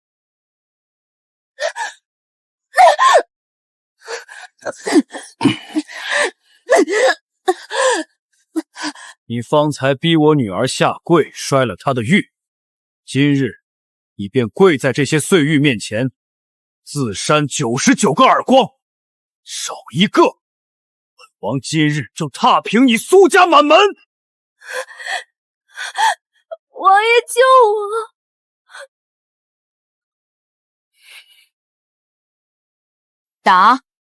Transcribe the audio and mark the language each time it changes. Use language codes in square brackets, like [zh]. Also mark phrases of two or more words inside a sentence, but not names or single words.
[zh] 你方才逼我女兒下跪，摔了她的玉，今日你便跪在這些碎玉面前，自扇99 個耳光，少一個，本王今日就踏平你蘇家滿門！王爺救我！打！